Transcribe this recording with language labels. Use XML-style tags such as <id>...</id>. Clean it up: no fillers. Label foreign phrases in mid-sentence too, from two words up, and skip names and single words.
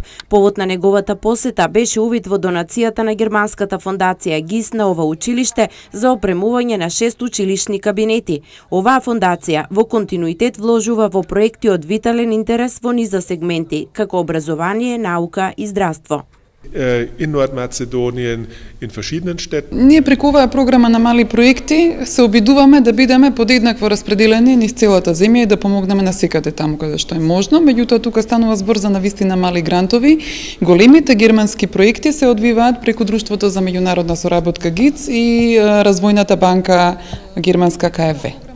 <mk>Повод на неговата посета беше увид во донацијата на германската фондација ГИС на ова училиште за опремување на 6 училишни кабинети. Оваа фондација во континуитет вложува во проекти од витален интерес во низа сегменти, како образование, наука и здравство.</mk> <de>In Nordmazedonien in verschiedenen Städten.</de> <mk>Ние преку оваа програма на мали проекти се обидуваме да бидеме подеднакво распределени низ целата земја и да помогнеме на секаде таму каде што е можно. Меѓутоа тука станува збор за навистина мали грантови. Големите германски проекти се одвиваат преку Друштвото за меѓународна соработка ГИЦ и Развојната банка германска КФВ.</mk>